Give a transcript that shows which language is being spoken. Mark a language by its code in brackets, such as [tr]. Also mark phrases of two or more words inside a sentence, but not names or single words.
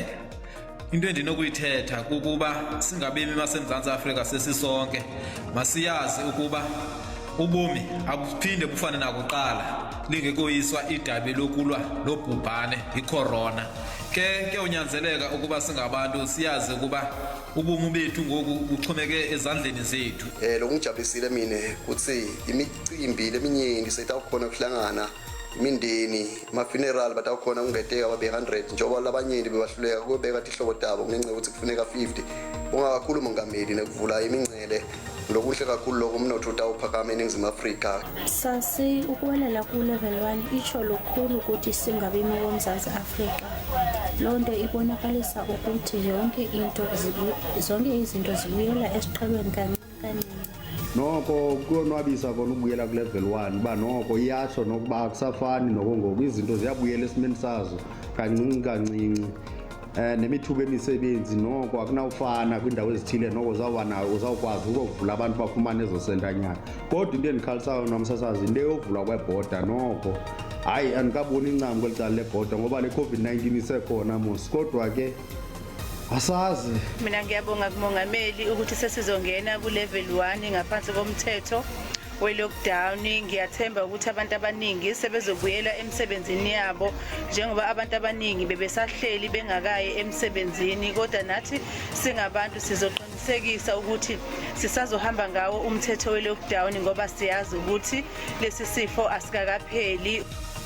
[xh] Into endinokuyithetha kukuba singabemi baseMzantsi Afrika sesisonke masiyazi ukuba ubomi abuphinde bufane nakuqala lingekoyiswa idabi lokulwa lobhubhane icorona. Ke unyanzeleka ukuba singabantu siyazi ukuba ubomi bethu ngoku buxhomeke ezandleni zethu. [ss] Lokungijabulisile mina ukuthi imicimbi leminyeni setawukhona kuhlangana imindeni ama-funeral batawukhona kungeteka babe 100 njengoba labanyeni bebahluleka kubeka ihlobo tabo kunengce ukuthi kufuneka 50. Ungakakhulu mongameli nekuvula imincele lokuhle kakhulu lokho umnotho utawuphakama eNingizimu Afrika. [xh] Sasi ukuwelela ku-level 1 itsho lukhulu ukuthi singabemi boMzantsi Afrika. Lonto ibonakalisa ukuthi zonke izinto zibuyela esiqhelweni kancane. Noko kuyonwabisa kona ukubuyela ku-level 1 uba noko iyasho nokuba akusafani nokongoku izinto ziyabuyela esimeni sazo kancinci. Nemithuba emisebenzi noko akunawufana kwindawo ezithile noko uzawukwazi ukuvula abantu bafumane ezo sentanyana. Kodwa into endikhalisayo namsasazi into yovulwa kwebhoda noko hayi andikaboni incam kweli cala lebhoda ngoba le COVID-19 isekhona mos. Kodwa ke asazi. [zu] Mina ngiyabonga kumongameli ukuthi sesizongena ku-level 1 ngaphansi komthetho we-lockdown. Ngiyathemba ukuthi abantu abaningi sebezobuyela emsebenzini yabo njengoba abantu abaningi bebesahleli bengakayi emsebenzini, kodwa nathi singabantu sizoqinisekisa ukuthi sisazohamba ngawo umthetho we-lockdown ngoba siyazi ukuthi lesi sifo asikakapheli.